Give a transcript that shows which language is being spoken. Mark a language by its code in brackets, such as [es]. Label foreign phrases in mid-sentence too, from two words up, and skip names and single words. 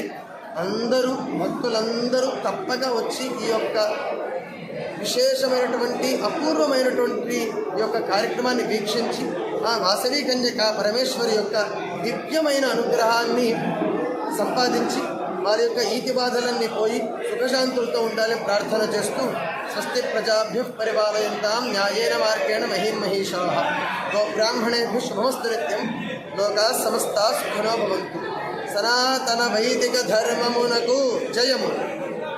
[te] అందరూ భక్తులందరూ తప్పక వచ్చి ఈ యొక్క విశేషమైనటువంటి అపూర్వమైనటువంటి ఈ యొక్క కార్యక్రమాన్ని వీక్షించి ఆ వాసవి కన్యక పరమేశ్వరి యొక్క దివ్యమైన అనుగ్రహాన్ని సంపాదించి వారి యొక్క ఈతి బాధలన్నీ పోయి సుఖశాంతులతో ఉండాలని ప్రార్థన చేస్తూ [sa] స్వస్తి ప్రజాభ్య పరిపాలయంతాం న్యాయేన మార్గేణ మహీమహీషాః గోబ్రాహ్మణేభ్యః శుభమస్తు నిత్యం లోకాః సమస్తాః సుఖినో భవంతు. [te] సనాతన వైదిక ధర్మమునకు జయము.